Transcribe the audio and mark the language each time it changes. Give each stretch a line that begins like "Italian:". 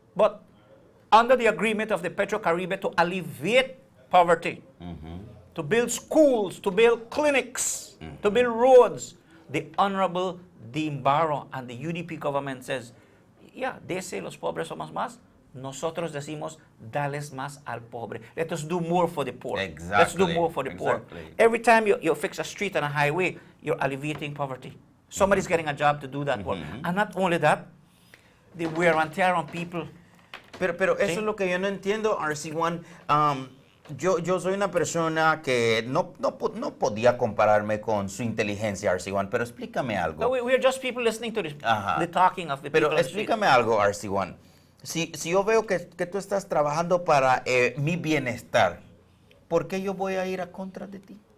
English: But under the agreement of the Petro-Caribe to alleviate poverty, to build schools, to build clinics, to build roads, the Honorable Dean Barrow and the UDP government says, yeah, they say
Spanish: los pobres somos más, nosotros decimos, dales más al pobre.
English: Let us do more for the poor. Exactly. Let's do more for the poor. Every time you fix a street and a highway, you're alleviating poverty. Somebody's getting a job to do that work. And not only that, the wear and tear on people.
Spanish: Pero eso es lo que yo no entiendo, RC1. Yo soy una persona que no podía compararme con su inteligencia, RC1, pero explícame algo.
English: No, we're just people listening to the talking of the
Spanish: Pero
English: people.
Spanish: explícame algo, RC1. Si yo veo que tú estás trabajando para mi bienestar, ¿por qué yo voy a ir a contra de ti?